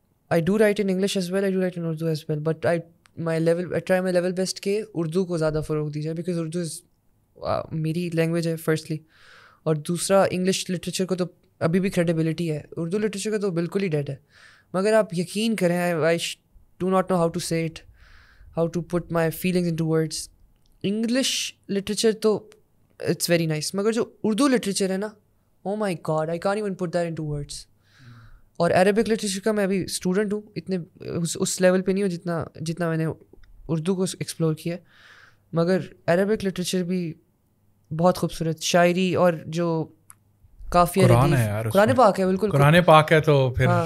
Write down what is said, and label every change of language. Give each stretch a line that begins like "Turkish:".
English: I do write in English as well, I do write in Urdu as well, but I try my level best
Urdu: کہ اردو کو زیادہ فروغ دی جائے, because Urdu از میری language ہے فرسٹلی, اور دوسرا انگلش لٹریچر کو تو ابھی بھی کریڈیبلٹی ہے, اردو لٹریچر کا تو بالکل ہی ڈیڈ ہے. مگر آپ یقین کریں,
English: I do not know how to say it, how to put my feelings into words. English literature تو it's very nice,
Urdu: مگر جو اردو لٹریچر ہے نا
English: oh my god, I can't even put that into words.
Urdu: اور Arabic literature کا میں ابھی اسٹوڈنٹ ہوں, اتنے اس لیول پہ نہیں ہوں جتنا میں نے اردو کو ایکسپلور کیا, مگر عربک لٹریچر بھی بہت خوبصورت شاعری اور جو قافیہ قرآن پاک ہے, بالکل قرآن پاک ہے تو پھر